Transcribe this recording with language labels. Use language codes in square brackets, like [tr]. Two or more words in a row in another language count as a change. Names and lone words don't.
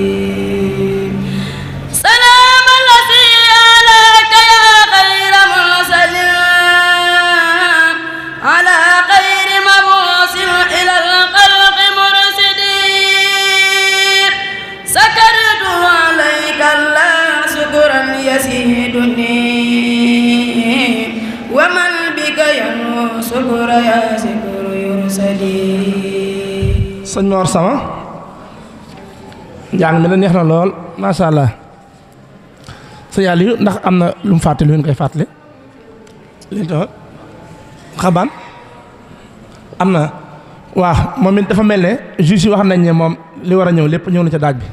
[ar] سلام الذي عليك يا خير مرسل على خير مبعوث إلى الخلق مرسدي سكرت عليك الله شكرا يزيدني ومن بك ينمو شكر يا شكر [wo] sëñ Mor Sama njàng mi la neex na lool [ar] ما شاء الله [wo] sëñ Aliou ndax am na lu mu fàttali lu ñu koy fàttali li tax xaban am na waaw moom it dafa mel ne juge yi wax nañ ne moom li war a ñëw lépp ñëw na ca daaj bi